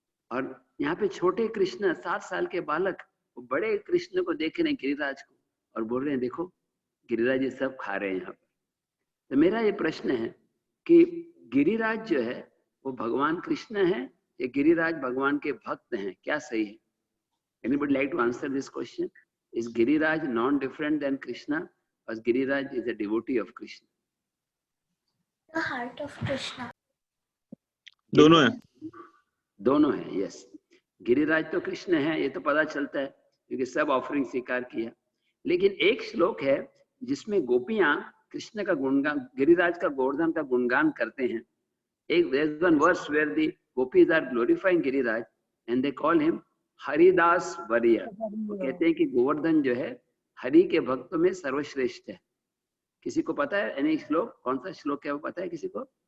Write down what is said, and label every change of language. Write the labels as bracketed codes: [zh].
[hi] और यहाँ पे छोटे कृष्ण, 7 साल के बालक, वो बड़े कृष्ण को देख रहे हैं, गिरिराज को, और बोल रहे हैं देखो गिरिराज ये सब खा रहे हैं यहाँ पर। तो मेरा ये प्रश्न है कि गिरिराज जो है वो भगवान कृष्ण है या गिरिराज भगवान के भक्त हैं? क्या सही है? [en] Anybody like to answer this question? Is Giriraj non-different than Krishna, or Giriraj is a devotee of Krishna? The heart of Krishna. [hi] दोनों है। दोनों है, यस। गिरिराज तो कृष्ण है, ये तो पता चलता है क्योंकि सब ऑफरिंग स्वीकार किया। लेकिन एक श्लोक है जिसमें गोपियां कृष्ण का गुणगान, गिरिराज का गोवर्धन का गुणगान करते हैं। [en] एक there's one verse where the gopis are glorifying Giriraj and they call him हरिदास वरिया। [hi] वो कहते हैं कि गोवर्धन जो है हरि के भक्तों में सर्वश्रेष्ठ है। किसी को पता है एनी श्लोक? कौन सा श्लोक है वो पता है किसी को?